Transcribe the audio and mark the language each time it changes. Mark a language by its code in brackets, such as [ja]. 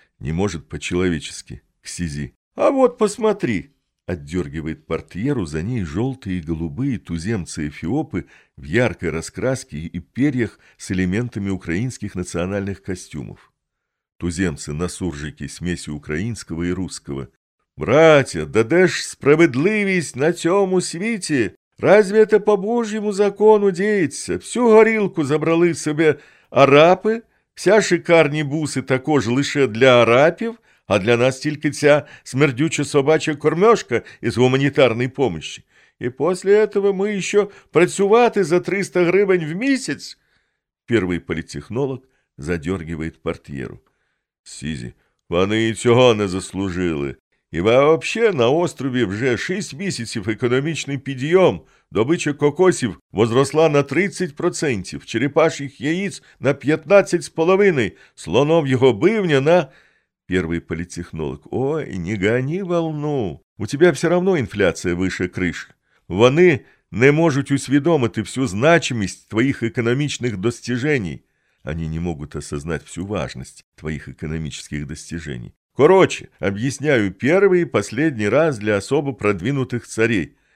[ru] Не может по-человечески. К Сизи. А вот посмотри. Отдергивает портьеру, за ней желтые и голубые туземцы-эфиопы в яркой раскраске и перьях с элементами украинских национальных костюмов. Туземцы на суржике, смеси украинского и русского. [uk] «Братья, да де ж справедливість на цьому світі? [ru] Разве это по Божьему закону деється? [uk] Всю горілку забрали себе арапи? Вся шикарні буси також лише для арапів? А для нас тільки ця смердюча собача кормежка із гуманітарної помощі. І після цього ми ще працювати за 300 гривень в місяць?» Перший політтехнолог задергивает портьєру. Сізі. «Вони і цього не заслужили. І взагалі на острові вже 6 місяців економічний підйом. Добича кокосів возросла на 30%, черепашьих яєць на 15,5%, слонов'його бивня на...» [ru] Первый политтехнолог. «Ой, не гони волну. У тебя все равно инфляция выше крыши. [uk] Вони не могут усвідомити [ru] всю значимость твоих экономичных достижений. Они не могут осознать всю важность твоих экономических достижений. Короче, объясняю первый и последний раз для особо продвинутых царей.